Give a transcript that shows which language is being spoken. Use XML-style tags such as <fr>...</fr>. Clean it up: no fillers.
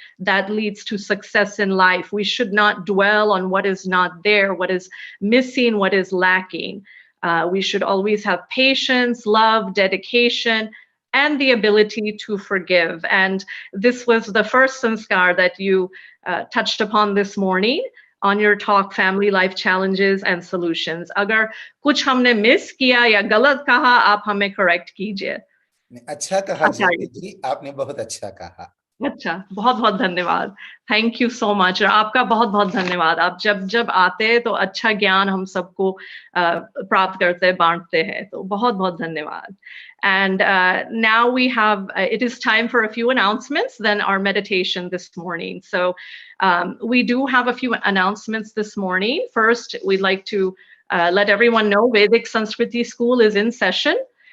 <en>That leads to success in life. We should not dwell on what is not there, what is missing, what is lacking. We should always have patience, love, dedication, and the ability to forgive. And this was the first sanskar that you touched upon this morning on your talk, Family Life Challenges and Solutions.</en> <hi>अगर कुछ हमने miss किया या गलत कहा, आप हमें correct कीजिए. अच्छा कहा ज्योति जी, आपने बहुत अच्छा कहा. अच्छा, बहुत बहुत धन्यवाद.</hi> <en>Thank you so much.</en> <hi>और आपका बहुत बहुत धन्यवाद. आप जब जब आते हैं तो अच्छा ज्ञान हम सबको प्राप्त करते हैं, बांटते हैं. तो बहुत बहुत धन्यवाद.</hi> <en>And now we have, it is time for a few announcements, then our meditation this morning. So we do have a few announcements this morning. First, we'd like to let everyone know Vedic Sanskriti School is in session.</en>